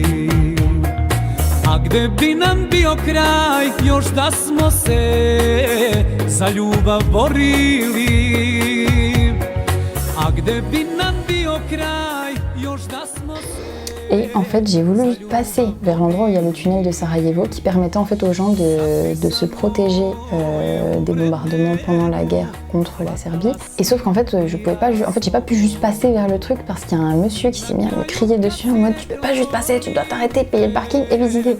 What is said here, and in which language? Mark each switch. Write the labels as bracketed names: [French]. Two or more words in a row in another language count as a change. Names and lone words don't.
[Serbian] A gde bi nam bio kraj još da smo se za ljubav borili. A gde bi nam bio kraj još da smo se... [French] Et en fait, j'ai voulu passer vers l'endroit où il y a le tunnel de Sarajevo qui permettait en fait aux gens de se protéger des bombardements pendant la guerre contre la Serbie. Et sauf qu'en fait, je pouvais pas, en fait, j'ai pas pu juste passer vers le truc parce qu'il y a un monsieur qui s'est mis à me crier dessus en mode tu peux pas juste passer, tu dois t'arrêter, payer le parking et visiter.